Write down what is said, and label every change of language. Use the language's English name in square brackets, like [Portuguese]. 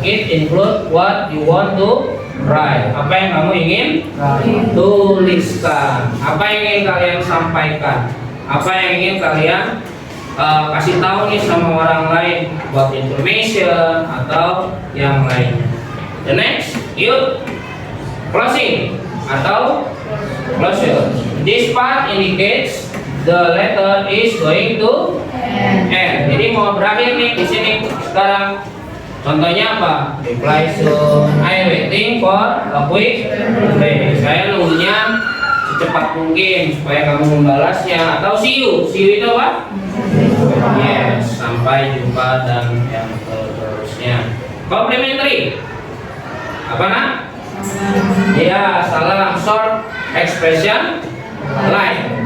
[English] It include what you want to write. [Indonesian] Apa yang kamu ingin tuliskan. Apa yang ingin kalian sampaikan. Apa yang ingin kalian kasih tahu nih sama orang lain buat information atau yang lainnya. [English] The next, [Indonesian] yuk, [English] closing atau closure. This part indicates the letter is going to end. [Indonesian] Jadi mau berakhir nih di sini sekarang. Contohnya apa? [English] Reply soon. I waiting for a quick reply. [Indonesian] Saya nunggunya secepat mungkin supaya kamu membalasnya. Atau [English] see you. See you [Indonesian] itu apa? Yes. Sampai jumpa dan yang seterusnya. Complimentary. Apa nak? Ya, salam [English] short expression like.